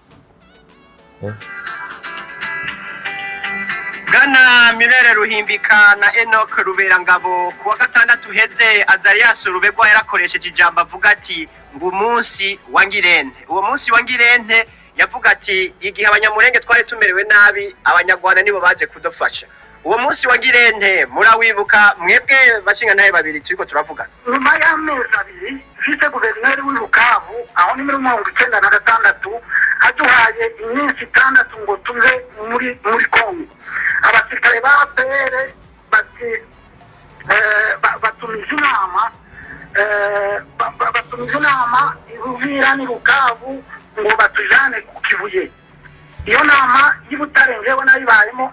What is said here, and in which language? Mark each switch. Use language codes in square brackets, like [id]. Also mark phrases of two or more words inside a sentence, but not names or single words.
[rn] Gana Mirere Ruhimbika na Enoch Ruberangabo kuwa gatandatu heze Azarias Rurerwa yarakoresheje ijambo avuga ati ngo umunsi wa Ngirente uwo munsi wa Ngirente yavuga ati igihe abanyamurenge twari tumerewe nabi abanyarwanda nibo baje kudufasha uwo munsi wa Ngirente murawibuka mwebwe bashinga naye babiri turiko turavugana nyuma y'amezi abiri vise guverineri w'Ubukavu aho ni 1996 aduhaye iminsi 6 ngo tuze muri Kongo abasirikare ba APR batumije inama Uvira ni Bukavu ngo batujane ku Kibuye iyo nama y'Ibutare njewe nayibayemo